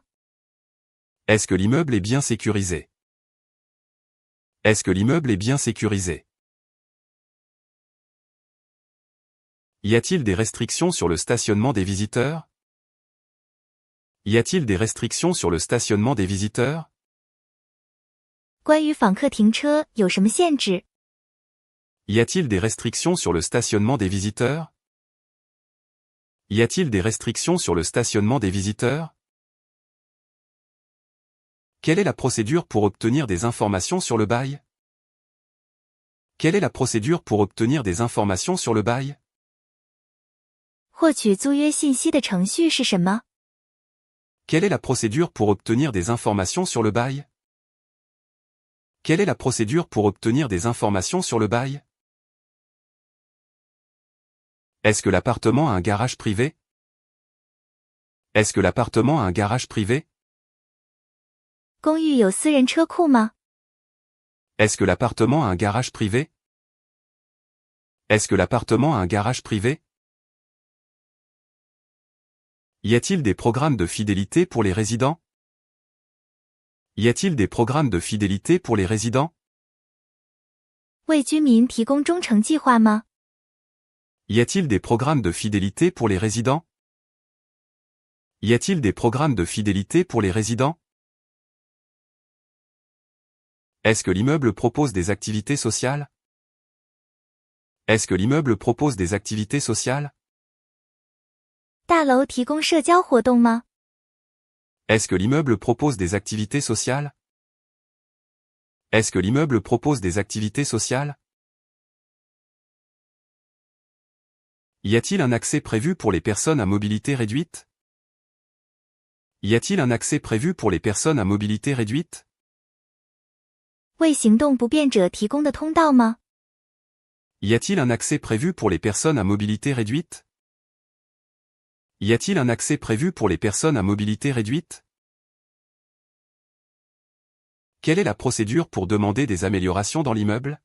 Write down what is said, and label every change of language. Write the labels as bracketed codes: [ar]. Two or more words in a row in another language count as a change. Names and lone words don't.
[fr] Est-ce que l'immeuble est bien sécurisé? Est-ce que l'immeuble est bien sécurisé? Y a-t-il des restrictions sur le stationnement des visiteurs? Y a-t-il des restrictions sur le stationnement des visiteurs? [zh] 关于访客停车有什么限制？ [fr] Y a-t-il des restrictions sur le stationnement des visiteurs? Y a-t-il des restrictions sur le stationnement des visiteurs? Quelle est la procédure pour obtenir des informations sur le bail? Quelle est la procédure pour obtenir des informations sur le bail? [zh] 获取租约信息的程序是什么？ [fr] Quelle est la procédure pour obtenir des informations sur le bail? Quelle est la procédure pour obtenir des informations sur le bail? Est-ce que l'appartement a un garage privé? Est-ce que l'appartement a un garage privé? [zh] 公寓有私人车库吗？ [fr] Est-ce que l'appartement a un garage privé? Est-ce que l'appartement a un garage privé? Y a-t-il des programmes de fidélité pour les résidents? Y a-t-il des programmes de fidélité pour les résidents? [zh] 为居民提供忠诚计划吗？ [fr] Y a-t-il des programmes de fidélité pour les résidents? Y a-t-il des programmes de fidélité pour les résidents? Est-ce que l'immeuble propose des activités sociales? Est-ce que l'immeuble propose des activités sociales? [zh] 大楼提供社交活动吗？ [fr] Est-ce que l'immeuble propose des activités sociales? Est-ce que l'immeuble propose des activités sociales? Y a-t-il un accès prévu pour les personnes à mobilité réduite? Y a-t-il un accès prévu pour les personnes à mobilité réduite? [zh] 为行动不便者提供的通道吗？ [fr] Y a-t-il un accès prévu pour les personnes à mobilité réduite? Y a-t-il un accès prévu pour les personnes à mobilité réduite? Quelle est la procédure pour demander des améliorations dans l'immeuble?